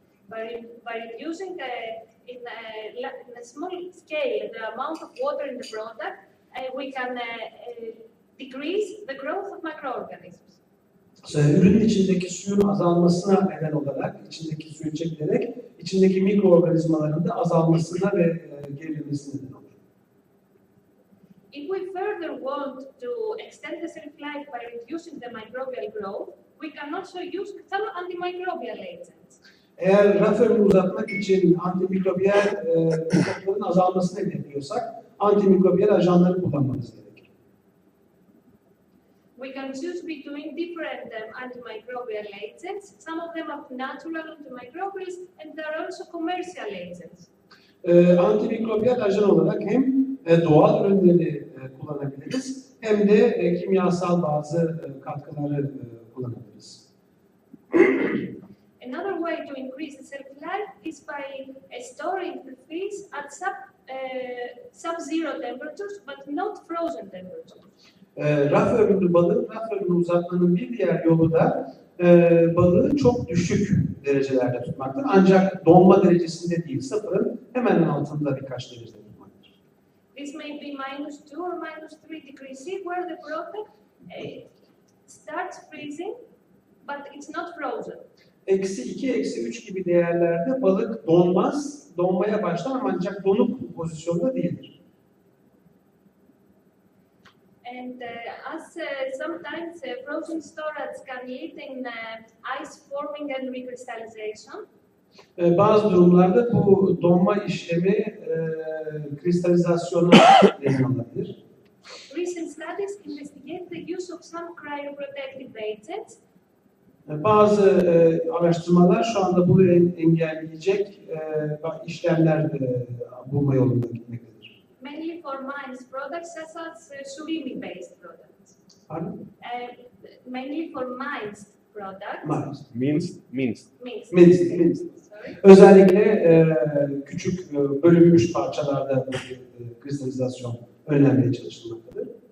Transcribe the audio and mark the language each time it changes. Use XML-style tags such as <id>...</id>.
<en>By reducing in a small scale the amount of water in the product, we can decrease the growth of microorganisms.</en> <tr>Ürünün içindeki suyun azalmasına neden olarak, içindeki suyu çekilerek, içindeki mikroorganizmaların da azalmasına ve gerilemesine neden olur.</tr> <en>If we further want to extend the shelf life by reducing the microbial growth, we can also use some antimicrobial agents.</en> <tr>Eğer raf ömrünü uzatmak için antimikrobiyal mikropların azalmasını hedefliyorsak, antimikrobiyal ajanları kullanmamız gerekir.</tr> <en>We can choose between different antimicrobial agents. Some of them are natural antimicrobials and there are also commercial agents.</en> <tr>Antimikrobiyal ajan olarak hem doğal ürünleri kullanabiliriz hem de kimyasal bazı katkıları kullanabiliriz.</tr> <en>Another way to increase the shelf life is by storing the fish at sub-zero temperatures but not frozen temperatures.</en> <tr>Raf ömrünü balığın raf ömrünü uzatmanın bir diğer yolu da balığı çok düşük derecelerde tutmaktır. Ancak donma derecesinde değil, sıfırın hemen altında birkaç derecede tutmaktır.</tr> <en>This may be -2 or -3 degrees C, where the product starts freezing, but it's not frozen.</en> <tr>-2, -3 gibi değerlerde balık donmaz, donmaya başlar ancak donuk pozisyonda değildir.</tr> <en>And as sometimes frozen storage can lead in ice forming and recrystallization.</en> <tr>Bazı durumlarda bu donma işlemi kristalizasyona neden olabilir.</tr> <en>Recent studies investigate the use of some cryoprotective agents.</en> <tr>Bazı araştırmalar şu anda bunu engelleyecek işlemler bulma yolunda gitmektedir.</tr> <en>Mainly for minced products such as surimi-based products. Pardon? Mainly for minced products. Minced. Sorry.</en> <tr>Özellikle küçük bölünmüş parçalarda kristalizasyon önlenmeye çalışılmaktadır.</tr>